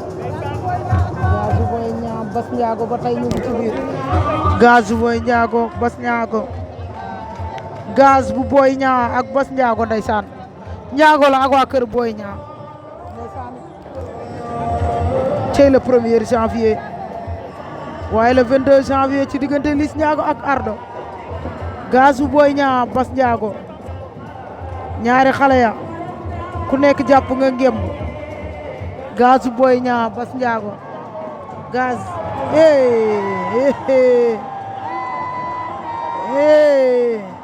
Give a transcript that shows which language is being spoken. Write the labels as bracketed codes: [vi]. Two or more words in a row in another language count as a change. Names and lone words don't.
[wo] Gazu Boy Niang, Bass Ndiago ba tey ñu ngi ci biir. Gazu Boy Ndiago, Bass Ndiago. Gaz bu Boy Niang ak Bass Ndiago ndeysaan. Ndiago la ak waa kër Boy Niang. Ndeysaan. Cey [fr] le premier janvier. [wo] Waaye [fr] le vingt-deux janvier [wo] ci diggante Liss Ndiago ak Ardo. Gazu Boy Niang, Bass Ndiago. Ñaari xale ya. Ku nekk jàpp nga ngemb. Gazu Boy Niang, Bass Ndiago. Gaz. Hey, hey, hey. Hey.